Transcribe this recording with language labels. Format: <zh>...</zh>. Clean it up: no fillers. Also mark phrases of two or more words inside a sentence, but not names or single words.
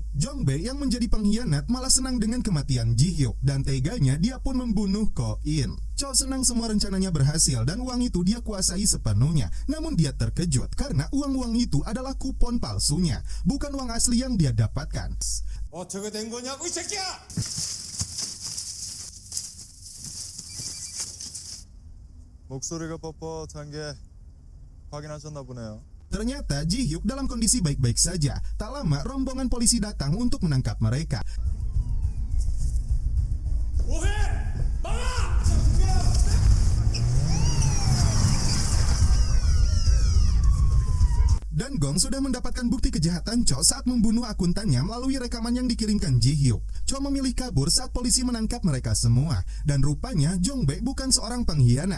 <id>Jong-bae yang menjadi pengkhianat malah senang dengan kematian Ji-hyuk dan teganya dia pun membunuh Ko-in. Cho senang semua rencananya berhasil dan uang itu dia kuasai sepenuhnya. Namun dia terkejut karena uang-uang itu adalah kupon palsunya, bukan uang asli yang dia dapatkan.</id> <ko>어떻게 된 거냐고 이 새끼야! 목소리가 뻣뻣한 게 확인하셨나 보네요.</ko> <id>Ternyata Ji-hyuk dalam kondisi baik-baik saja. Tak lama rombongan polisi datang untuk menangkap mereka.</id> <ko>뭐해! 막아!</ko> <id>Dan Gong sudah mendapatkan bukti kejahatan Cho saat membunuh akuntannya melalui rekaman yang dikirimkan Ji-hyuk. Cho memilih kabur saat polisi menangkap mereka semua. Dan rupanya Jong-bae bukan seorang pengkhianat.</id>